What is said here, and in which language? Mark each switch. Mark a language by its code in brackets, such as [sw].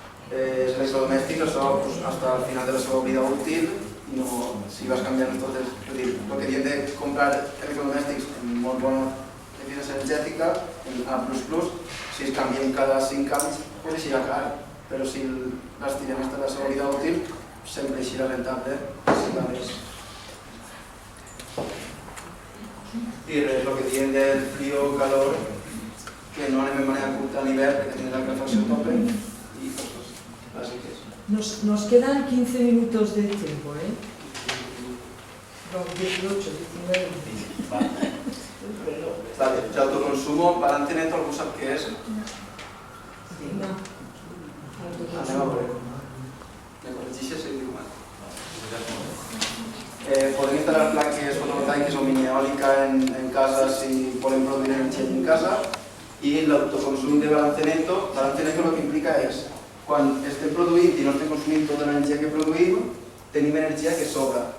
[ca] Els electrodomèstics, això, fins al final de la seva vida útil, i no, si vas canviant tot el que diem de comprar electrodomèstics en molt bona eficiència energètica, en A++, si es canvien cada 5 anys, doncs eixirà car, però si les tirem fins a la seva vida útil, sempre eixirà rentable, si la ves. I el que diem del [es] frío o calor, [ca] que no anem de manera curta a l'hivern perquè tindrà la calefacció a tope i coses bàsiques. [es] Nos quedan 15 minutos de tiempo, ¿eh? No, 18, 19. Vale, el autoconsumo, balance neto, [ca] algú sap què és? No. Anem a veure. Me corregeixes si dic mal. Podem instal·lar plaques fotovoltaiques o mini eòlica en casa si volem produir energia en casa, i l'autoconsum de balance neto el que implica és quan estem produint i no estem consumint tota l'energia que produïm, tenim energia que sobra.